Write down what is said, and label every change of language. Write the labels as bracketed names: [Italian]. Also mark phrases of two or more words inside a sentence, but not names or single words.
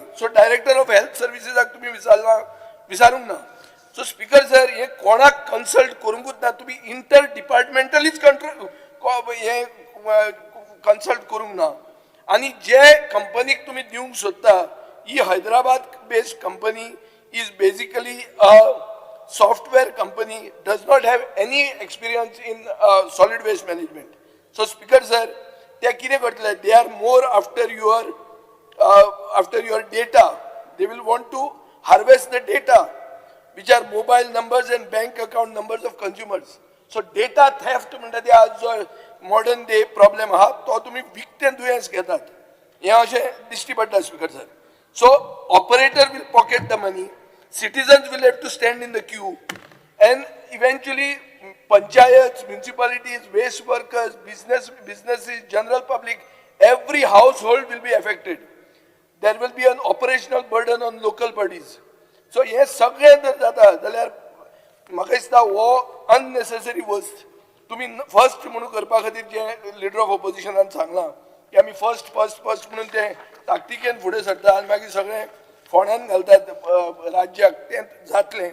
[Konkani] सो डायरेक्टर ऑफ हेल्थ सर्विसेसाक तुमी विचारूंक ना. सो [English] Speaker sir, [Konkani] हे कोणाक कन्सल्ट करूंकूच ना. तुमी इंटर डिपार्टमेंटलीच हे कन्सल्ट करूंक ना. आनी जे कंपनीक तुमी दिवंक सोदता ही [English] Hyderabad based company is basically a software company, does not have any experience in solid waste management. So Speaker sir, they [Konkani] kire kartले, [English] they are more after your data. They will want to harvest the data which are mobile numbers and bank account numbers of consumers. [Konkani] So [English] data theft [Konkani] म्हणटा ते आज जो [English] modern day problem [Konkani] आहा तो तुम्ही विकतें दुयेंस घेतात. हे अशें दिश्टी पडटा [English] Speaker sir. So operator will pocket the money, citizens will have to stand in the queue, and eventually panchayats, municipalities, waste workers, businesses, general public, every household will be affected. There will be an operational burden on local bodies. [Konkani] So हे सगळे जर जाता जाल्यार म्हाका दिसता हो अननेसेसरी वस्त. तुम्ही फर्स्ट म्हणून करपा खातीर जे [English] leader of opposition [Konkani] सांगलां की आमी फर्स्ट म्हणून ते ताकतिकेन फुडें सरता आनी मागीर सगळें फोंड्यान घालतात राज्याक, तें जातलें.